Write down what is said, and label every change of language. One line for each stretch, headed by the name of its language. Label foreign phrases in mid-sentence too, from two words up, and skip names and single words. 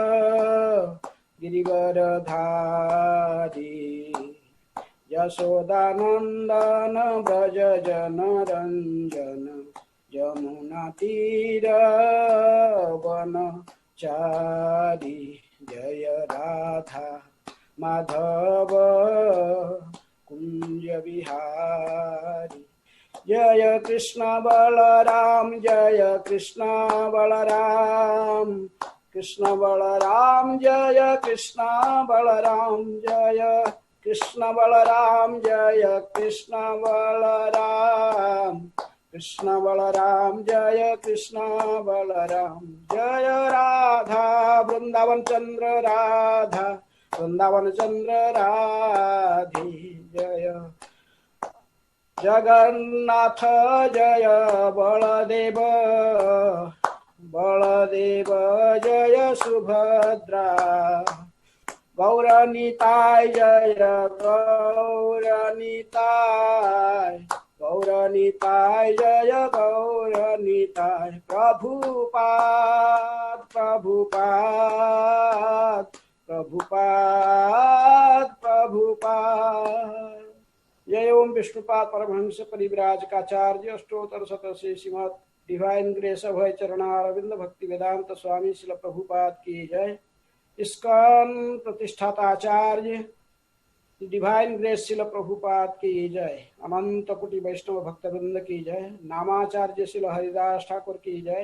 Hindi: गिरिवरधारी यशोदानंदन ब्रज जन रंजन जमुना तीर वनचारी जय राधा माधव कुंज बिहारी जय कृष्ण बलराम जय कृष्ण बलराम कृष्ण बलराम जय कृष्ण बलराम जय कृष्ण बलराम जय कृष्ण बलराम कृष्ण बलराम जय कृष्ण बलराम जय राधा वृंदावन चंद्र राधा वृंदावन चंद्र राधे जय जगन्नाथ जय बलदेव बलदेव जय सुभद्रा गौरनीताय जय गौरनीताय गौरनीताय जय गौरनीताय प्रभुपाद प्रभुपाद प्रभुपाद प्रभुपाद जय ओम विष्णुपाद परमहंस परिव्राजकाचार्य अष्टोत्तर शतश्री श्रीमद
English: Divine Grace
Hindi: अभय चरणारविंद भक्ति वेदांत स्वामी श्रील प्रभुपाद की जय। इस्कॉन प्रतिष्ठाता आचार्य
English: Divine Grace
Hindi: श्रील प्रभुपाद की जय। अनंत कोटि वैष्णव भक्तवृंद की जय। नामाचार्य श्रील हरिदास ठाकुर की जय।